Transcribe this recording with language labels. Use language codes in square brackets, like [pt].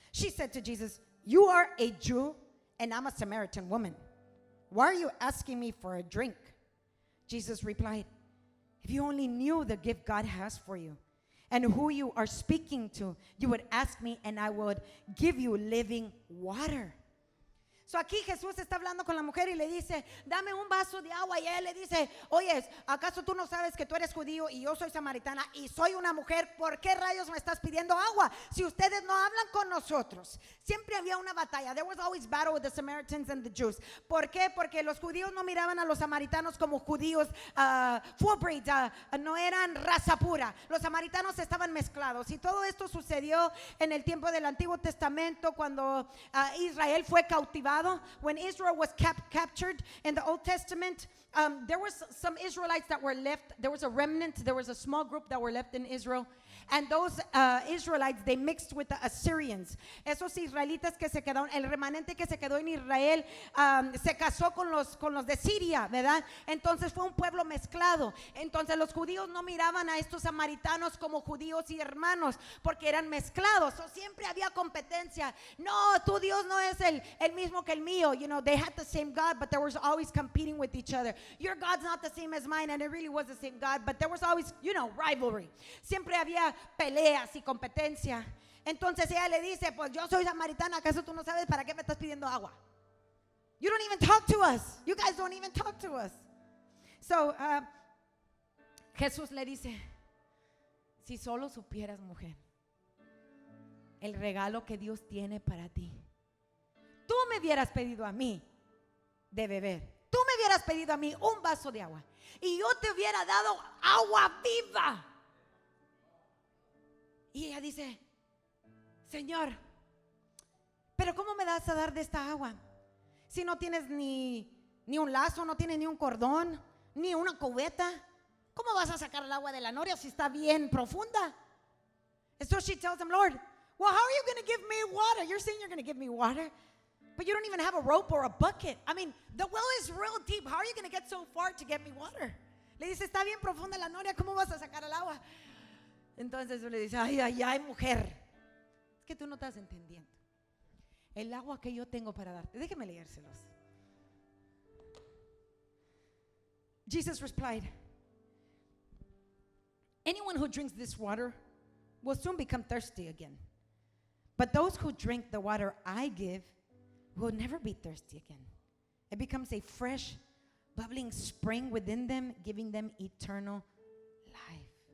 [en] She said to Jesus, "You are a Jew, and I'm a Samaritan woman. Why are you asking me for a drink?" Jesus replied, "If you only knew the gift God has for you and who you are speaking to, you would ask me and I would give you living water." [es] So aquí Jesús está hablando con la mujer y le dice, dame un vaso de agua. Y él le dice, oye, ¿acaso tú no sabes que tú eres judío y yo soy samaritana y soy una mujer? ¿Por qué rayos me estás pidiendo agua si ustedes no hablan con nosotros? Siempre había una batalla. [en] There was always battle with the Samaritans and the Jews. [es] ¿Por qué? Porque los judíos no miraban a los samaritanos como judíos full breed, no eran raza pura. Los samaritanos estaban mezclados. Y todo esto sucedió en el tiempo del Antiguo Testamento cuando Israel fue cautivado. [en] When Israel was captured in the Old Testament, there was some Israelites that were left. There was a remnant. There was a small group that were left in Israel. And those Israelites, they mixed with the Assyrians. [es] Esos israelitas que se quedaron, el remanente que se quedó en Israel, se casó con los de Siria, ¿verdad? Entonces fue un pueblo mezclado. Entonces los judíos no miraban a estos samaritanos como judíos y hermanos, porque eran mezclados. So, siempre había competencia. No, tu Dios no es el mismo que el mío. [en] You know, they had the same God, but there was always competing with each other. Your God's not the same as mine, and it really was the same God, but there was always, rivalry. [es] Siempre había peleas y competencia. Entonces ella le dice, pues yo soy samaritana, ¿acaso tú no sabes para qué me estás pidiendo agua? [en] You don't even talk to us. You guys don't even talk to us. [es] So, Jesús le dice, si solo supieras, mujer, el regalo que Dios tiene para ti. Tú me hubieras pedido a mí de beber. Tú me hubieras pedido a mí un vaso de agua y yo te hubiera dado agua viva. Y ella dice, Señor, pero ¿cómo me das a dar de esta agua? Si no tienes ni un lazo, no tienes ni un cordón, ni una cubeta. ¿Cómo vas a sacar el agua de la noria si está bien profunda? [en] And so she tells him, Lord, well, how are you going to give me water? You're saying you're going to give me water, but you don't even have a rope or a bucket. I mean, the well is real deep. How are you going to get so far to get me water? [es] Le dice, está bien profunda la noria, ¿cómo vas a sacar el agua? Entonces le dice, ay, mujer, que tú no estás entendiendo. El agua que yo tengo para darte. Déjeme leérselos. [en] Jesus replied, anyone who drinks this water will soon become thirsty again. But those who drink the water I give will never be thirsty again. It becomes a fresh, bubbling spring within them, giving them eternal life.